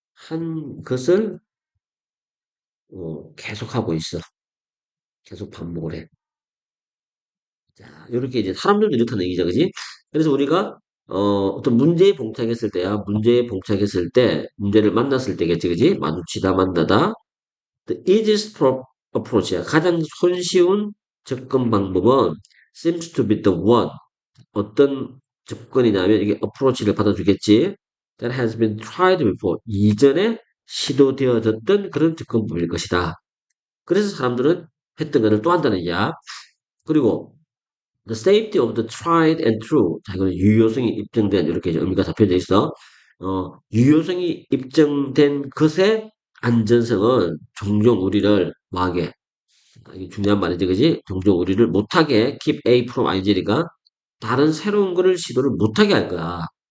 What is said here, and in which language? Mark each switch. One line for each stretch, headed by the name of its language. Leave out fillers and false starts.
Korean: 이미 한 것을 계속하고 있어. 계속 반복을 해. 자, 요렇게 이제 사람들도 이렇다는 얘기죠, 그지? 그래서 우리가, 어떤 문제에 봉착했을 때야, 문제에 봉착했을 때, 문제를 만났을 때겠지, 그지? 마주치다, 만나다.
English: The easiest approach야.
Korean: 가장 손쉬운 접근 방법은
English: seems to be the one.
Korean: 어떤 접근이냐면, 이게 approach를 받아주겠지.
English: That has been tried before.
Korean: 이전에 시도되어졌던 그런 접근법일 것이다. 그래서 사람들은 했던 것을 또 한다는 얘기야.
English: 그리고 the safety of the tried and true.
Korean: 자, 이거는 유효성이 입증된 이렇게 의미가 잡혀져 있어. 유효성이 입증된 것의 안전성은 종종 우리를 뭐하게 이게 중요한 말이지, 그지? 종종 우리를 못하게
English: keep A from IG
Korean: 가 다른 새로운 거를 시도를 못하게 할 거야.